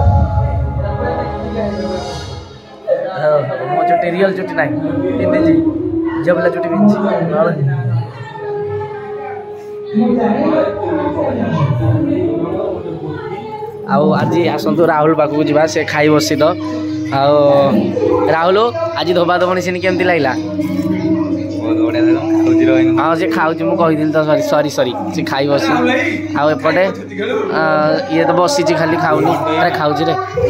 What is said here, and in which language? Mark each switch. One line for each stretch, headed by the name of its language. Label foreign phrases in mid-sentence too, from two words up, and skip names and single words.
Odia: ମୋ ଚୁଟି ରିଅଲ ଚୁଟି ନା ପିନ୍ଧି ଝିଲ ଚୁଟି ପିନ୍ଧି ଆଉ ଆଜି ଆସନ୍ତୁ ରାହୁଲ ପାଖକୁ ଯିବା ସେ ଖାଇ ବସି ତ ଆଉ ରାହୁଲ ଆଜି ଧୋବା ଧବଣି ସିନି କେମିତି ଲାଗିଲା ହଁ ସେ ଖାଉଛି ମୁଁ କହିଥିଲି ତ ସରି ସେ ଖାଇ ବସି ଆଉ ଏପଟେ ଇଏ ତ ବସିଛି ଖାଲି ଖାଉନି ଆରେ ଖାଉଛି ରେ